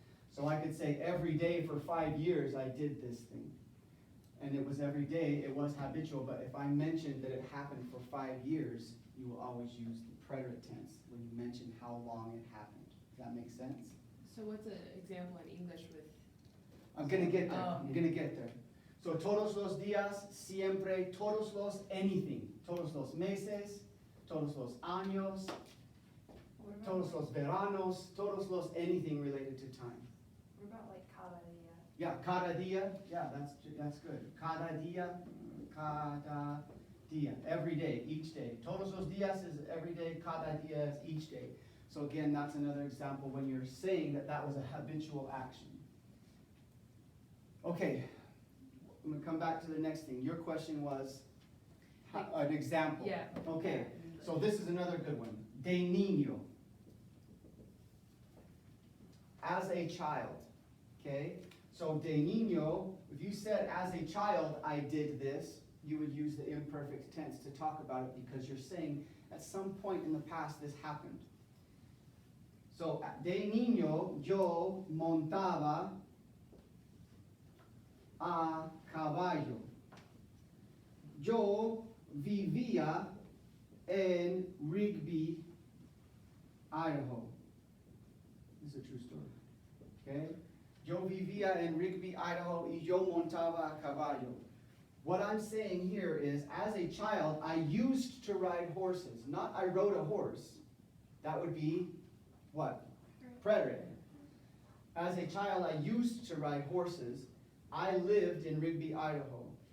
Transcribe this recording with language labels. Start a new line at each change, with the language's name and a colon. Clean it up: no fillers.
English: So I could say every day for 5 years I did this thing. And it was every day, it was habitual, but if I mentioned that it happened for 5 years, you will always use the preterite tense when you mention how long it happened. Does that make sense? So what's an example in English with? I'm gonna get there, Oh. I'm gonna get there.
Spanish: So todos los días, siempre, todos los anything. Todos los meses, todos los años,
English: What about,
Spanish: todos los veranos, todos los
English: anything related to time. what about like
Spanish: cada día?
English: Yeah, cada día, yeah, that's good.
Spanish: Cada día,
English: every day, each day.
Spanish: Todos los días
English: is every day, cada día is each day. So again, that's another example when you're saying that that was a habitual action. Okay, I'm gonna come back to the next thing. Your question was an example. Yeah. Okay, so this is another good one. De niño. As a child, okay? So de niño, if you said as a child I did this, you would use the imperfect tense to talk about it because you're saying at some point in the past this happened.
Spanish: So de niño yo montaba a caballo. Yo vivía en Rigby, Idaho.
English: This is a true story. Okay?
Spanish: Yo vivía en Rigby, Idaho, y yo montaba a caballo.
English: What I'm saying here is, as a child, I used to ride horses. Not I rode a horse. That would be what? Preterite. As a child, I used to ride horses. I lived in Rigby, Idaho.